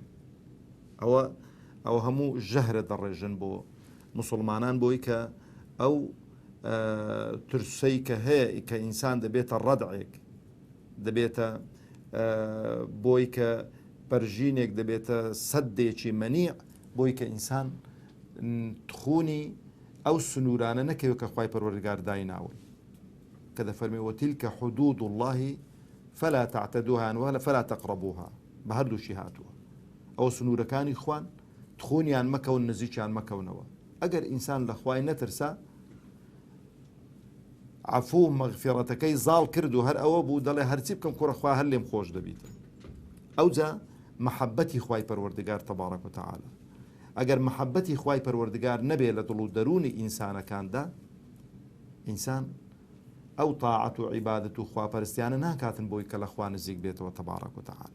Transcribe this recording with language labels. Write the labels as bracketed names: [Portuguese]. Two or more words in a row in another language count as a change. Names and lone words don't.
[Central Kurdish] ئەوە هەموو ژەهرە دەڕێژن بۆ مسلمانان بۆی کە ئەو ترسەی کە هەیە کە ئینسان دەبێتە ڕەدعێک، دەبێتە بۆی کە بەرژینێک، دەبێتە سەدێکی مەنیع بۆی کە ئینسان تخونی ئەو سنوورانە نەکەوێت کە خوای پەروەردگار دایناوی کە دەفەرمێ [Arabic] وتیلکە حدود الله فلا تعتدوها ولا فلا تقربوها. [Central Kurdish] بە هەردووشی هاتووە ئەو سنوورەکانی خوان تخونیان مەکەون، نزیکیان مەکەونەوە. ئەگەر ئینسان لە خوای نەترسا، عەفو مەغفیرەتەکەی زاڵ کرد و هەر ئەوە بوو دەڵێ هەرچی بکەم کوڕە خوا هەر لێم خۆش دەبیت. ئەوجا محەبەتی خوای پەروەردگار [Arabic] تەبارەک و تەعالە، [Central Kurdish] ئەگەر محەبەتی خوای پەروەردگار نەبێ لە دڵ و دەرونی ئینسانەکاندا، ئینسان ئەو تاعەت و عیبادەت و خواپەرستیانە ناکاتن بۆی کە لە خوا نزیک بێتەوە [Arabic] تەبارەک و تەعالە.